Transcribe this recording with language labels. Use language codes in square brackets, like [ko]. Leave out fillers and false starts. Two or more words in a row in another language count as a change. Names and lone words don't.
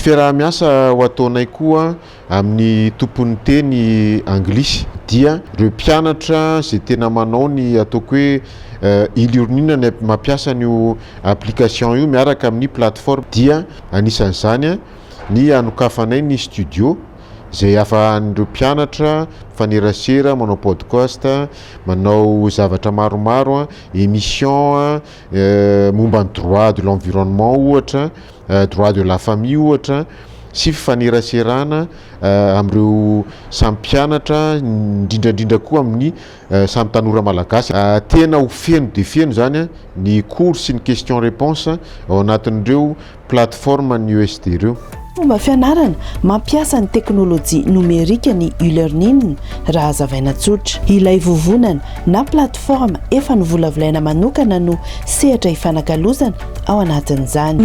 [mg] fiaraha-miasa ho ataonay koa amin'ny tompon'ny teny anglisy dia ireo mpianatra zay tena manao ny ataoko hoe e-learning ny mampiasa n'io application io miaraka amin'ny plateforme dia anisan'izany ny anokafanay ny studio zay afahan'ireo mpianatra fanerasera manao podcast, manao zavatra maromaro, émission momba ny [fr] droit de l'environnement [mg] ohatra, [fr] droit de la famille [mg] ohatra sy fifaneraserana am'ireo samympianatra indrindrandrindra koa amin'ny samy tanora malagasy tena ho feno de feno zany a ny cours sy ny [fr] question réponse [mg] ao anatin'ireo plateforme ny USD ireo. Fomba fianarana mampiasa ny teknôlôjia nomerika ny e-learning raha hazavaina tsotra. Ilay vovonana na plateforme efa novolavolaina manokana no sehatra ifanakalozana ao anatin'izany.